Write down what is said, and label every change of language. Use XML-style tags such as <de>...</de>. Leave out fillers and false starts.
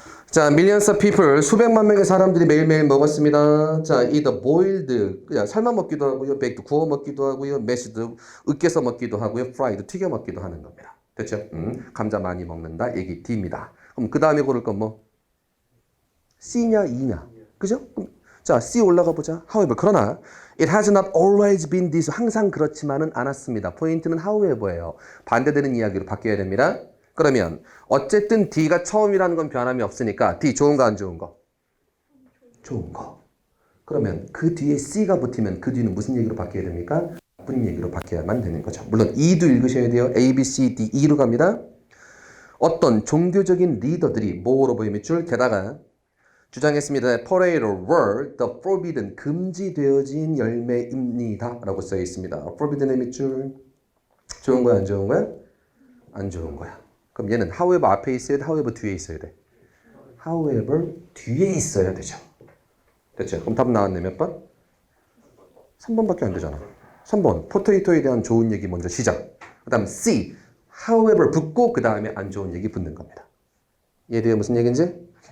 <ko>자, millions of people, 수백만 명의 사람들이 매일매일 먹었습니다. 자, either boiled, 그냥 삶아 먹기도 하고요, baked, 구워 먹기도 하고요, mashed, 으깨서 먹기도 하고요, fried, 튀겨 먹기도 하는 겁니다. 됐죠? 감자 많이 먹는다, 얘기 D입니다. 그럼 그 다음에 고를 건 뭐? C냐, E냐? 그죠? 자, C 올라가 보자.</ko> <en>However, 그러나 it has not always been this.</en> <ko>항상 그렇지만은 않았습니다. 포인트는 however예요. 반대되는 이야기로 바뀌어야 됩니다. 그러면 어쨌든 D가 처음이라는 건 변함이 없으니까 D 좋은 거 안 좋은 거? 좋은 거. 그러면 그 뒤에 C가 붙으면 그 뒤는 무슨 얘기로 바뀌어야 됩니까? 나쁜 얘기로 바뀌어야만 되는 거죠. 물론 E도 읽으셔야 돼요. A, B, C, D, E로 갑니다. 어떤 종교적인 리더들이 뭐로 보이는 줄 게다가 주장했습니다.</ko> <en>Potato were the forbidden, 금지되어진 열매입니다.</en> <ko>라고 써 있습니다. forbidden의 밑줄. 좋은 거야, 안 좋은 거야? 안 좋은 거야. 그럼 얘는 however 앞에 있어야 돼, however 뒤에 있어야 돼? however 뒤에 있어야 되죠. 됐죠? 그럼 답 나왔네, 몇 번? 3번밖에 안 되잖아. 3번, 포테이토에 대한 좋은 얘기 먼저 시작. 그 다음 C, however 붙고 그 다음에 안 좋은 얘기 붙는 겁니다. 이해돼요? 무슨 얘기인지?</ko>